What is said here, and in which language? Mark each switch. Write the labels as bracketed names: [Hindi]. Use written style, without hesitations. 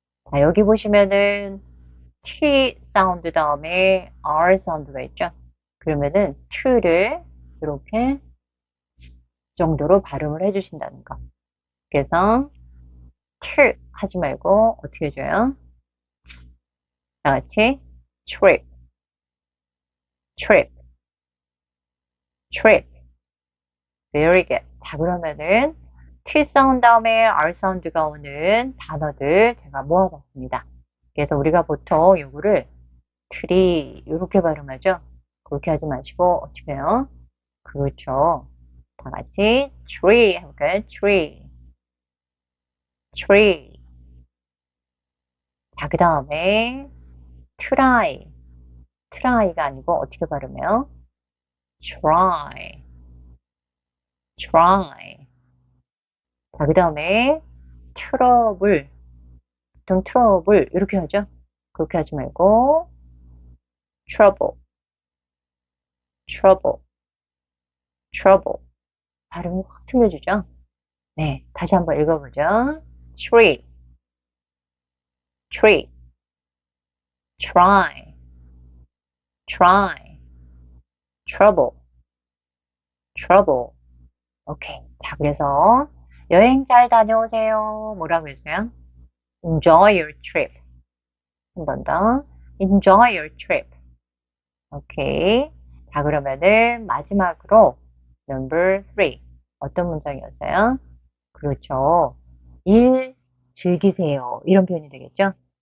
[Korean] 자, 여기 보시면은 T 사운드 다음에 R 사운드가 있죠. 그러면은 T를 이렇게 정도로 발음을 해주신다는 거. 그래서 T 하지 말고 어떻게 해줘요? 다 같이 [English] trip, trip, trip. Very good. [Korean] 자, 그러면은 T 사운드 다음에 R 사운드가 오는 단어들 제가 모아봤습니다. 그래서 우리가 보통 요거를 트리 이렇게 발음하죠. 그렇게 하지 마시고 어떻게 해요? 그렇죠. 다 같이 tree 해볼까요? [English] tree, tree. [Korean] 자, 그 다음에 try가 아니고 어떻게 발음해요? [English] try, try. [Korean] 자, 그 다음에 트러블, 보통 트러블 이렇게 하죠. 그렇게 하지 말고 [English] trouble, trouble, trouble. [Korean] 발음이 확 틀려지죠? 네, 다시 한번 읽어보죠. [English] tree, tree, try, try, trouble, trouble. [Korean] 오케이. 자, 그래서 여행 잘 다녀오세요. 뭐라고 했어요? [English] Enjoy your trip. [Korean] 한 번 더. [English] Enjoy your trip. 오케이. [Korean] 자, 그러면은 마지막으로 number 3. 어떤 문장이었어요? 그렇죠. 일 즐기세요. 이런 표현이 되겠죠?